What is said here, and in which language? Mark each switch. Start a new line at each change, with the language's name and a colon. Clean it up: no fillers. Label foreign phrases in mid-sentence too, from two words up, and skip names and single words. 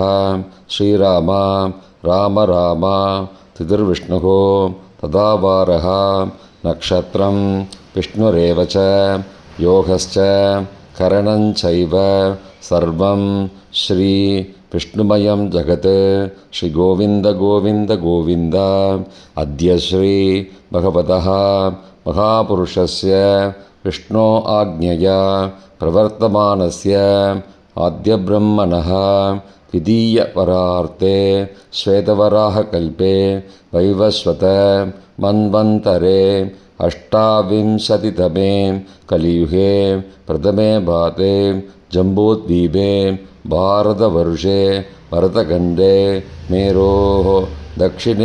Sanskrit: श्रीरामा राम रामा तिथिर्विष्णुः तथावारः नक्षत्रं विष्णुरेव च योगश्च करणञ्चैव सर्वं श्री विष्णुमयं जगत्. श्री गोविन्द गोविन्द गोविन्द। अद्य श्री भगवतः महापुरुषस्य विष्णोः आज्ञया प्रवर्तमानस्य आद्यब्रह्मणः द्वितीयवरार्ते श्वेतवराहकल्पे वैवस्वत मन्वन्तरे अष्टाविंशतितमे कलियुगे प्रथमे भाते जम्बूद्वीपे भारतवर्षे भरतखण्डे मेरोः दक्षिणे